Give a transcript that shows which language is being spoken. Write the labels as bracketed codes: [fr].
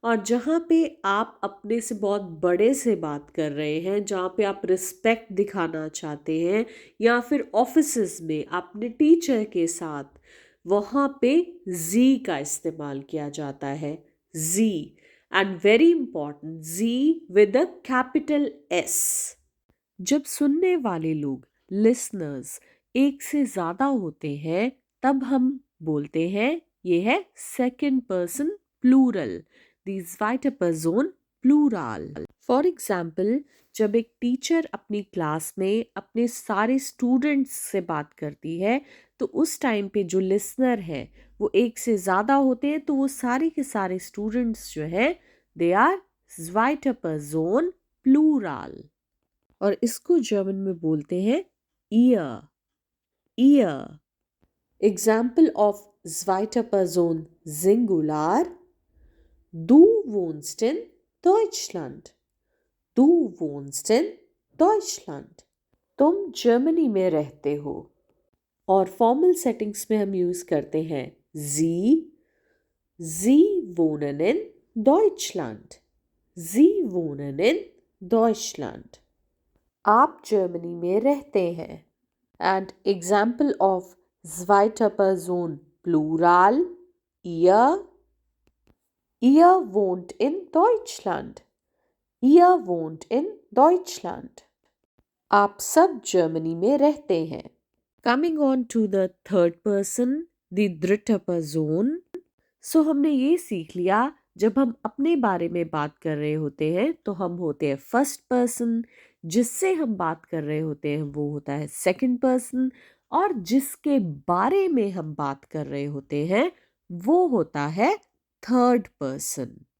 [hi] और जहाँ पे आप अपने से बहुत बड़े से बात कर रहे हैं, जहाँ पे आप रिस्पेक्ट दिखाना चाहते हैं, या फिर ऑफिसेस में अपने टीचर के साथ, वहाँ पे जी का इस्तेमाल किया जाता है, जी। [en] And very important, Z with a capital S। [hi] जब सुनने वाले लोग लिसनर्स एक से ज़्यादा होते हैं तब हम बोलते हैं ये है second person plural, [de] दी zweite Person [hi] plural. [en] for example, [hi] जब एक टीचर अपनी क्लास में अपने सारे स्टूडेंट्स से बात करती है तो उस टाइम पे जो लिसनर है वो एक से ज़्यादा होते हैं, तो वो सारे के सारे स्टूडेंट्स जो है [en] they are [de] zweite Person [hi] plural. और इसको जर्मन में बोलते हैं year, year. [en] example of [de] zweite Person Singular: Du wohnst in Deutschland. Du wohnst in Deutschland. [hi] तुम जर्मनी में रहते हो। और फॉर्मल सेटिंग्स में हम यूज करते हैं [de] Sie, Sie wohnen in Deutschland. Sie wohnen in Deutschland. [hi] आप जर्मनी में रहते हैं। [en] and example of [de] zweite Person Plural: ihr, ihr wohnt in Deutschland. Ihr wohnt in Deutschland. [hi] आप सब जर्मनी में रहते हैं। [en] coming on to the third person, the [de] dritte Person। [hi] सो हमने ये सीख लिया, जब हम अपने बारे में बात कर रहे होते हैं तो हम होते हैं फर्स्ट पर्सन, जिससे हम बात कर रहे होते हैं वो होता है सेकंड पर्सन, और जिसके बारे में हम बात कर रहे होते हैं वो होता है थर्ड पर्सन।